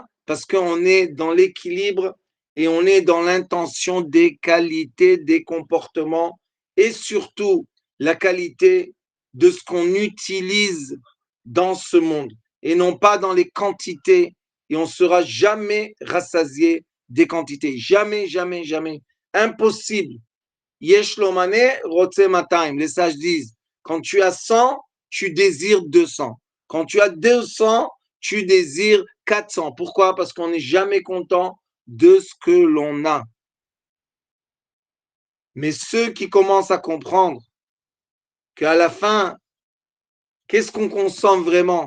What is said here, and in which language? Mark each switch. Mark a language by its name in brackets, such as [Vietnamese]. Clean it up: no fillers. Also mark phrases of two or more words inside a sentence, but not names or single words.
[French] Parce qu'on est dans l'équilibre et on est dans l'intention des qualités, des comportements et surtout la qualité de ce qu'on utilise dans ce monde et non pas dans les quantités. Et on ne sera jamais rassasié des quantités. Jamais, jamais, jamais. Impossible. [Hebrew] יש לו מנה, רוצה מאתיים. [French] Les sages disent, quand tu as 100, tu désires 200. Quand tu as 200, tu désires 400. Pourquoi? Parce qu'on n'est jamais content de ce que l'on a. Mais ceux qui commencent à comprendre qu'à la fin, qu'est-ce qu'on consomme vraiment?